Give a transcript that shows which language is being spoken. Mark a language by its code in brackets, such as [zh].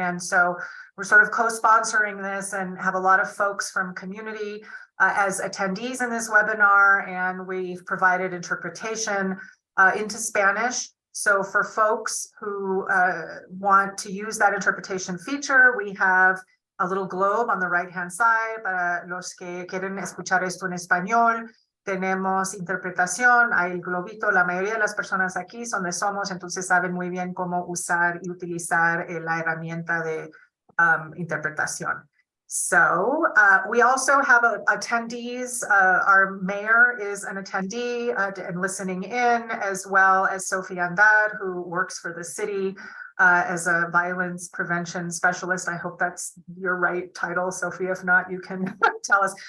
[en] And so we're sort of co-sponsoring this and have a lot of folks from community as attendees in this webinar. And we've provided interpretation into Spanish. So for folks who want to use that interpretation feature, we have a little globe on the right-hand side. [es] Para los que quieren escuchar esto en español, tenemos interpretación, hay el globito. La mayoría de las personas aquí son de Somos, entonces saben muy bien cómo usar y utilizar la herramienta de interpretación. [en] So we also have attendees. Our mayor is an attendee and listening in, as well as Sophie Andad, who works for the city as a violence prevention specialist. I hope that's your right title, Sophie. If not, you can tell us.